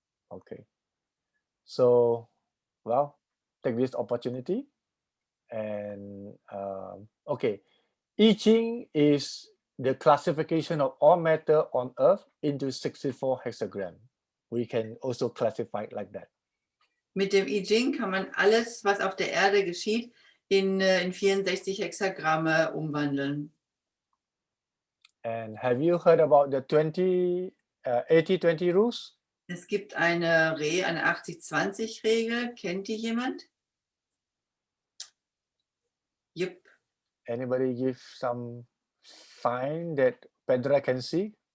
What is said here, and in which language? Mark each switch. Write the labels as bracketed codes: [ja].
[en] Okay. So, well, take this opportunity and okay. I Ging is the classification of all matter on Earth into 64 hexagram. We can also classify it like that. [de] Mit dem I Ging kann man alles, was auf der Erde geschieht, in 64 Hexagramme umwandeln. [en] And have you heard about the 80-20 rules? [de] Es gibt eine 80-20-Regel. Kennt die jemand? Jupp. [en] Anybody give some sign that Pedra can see?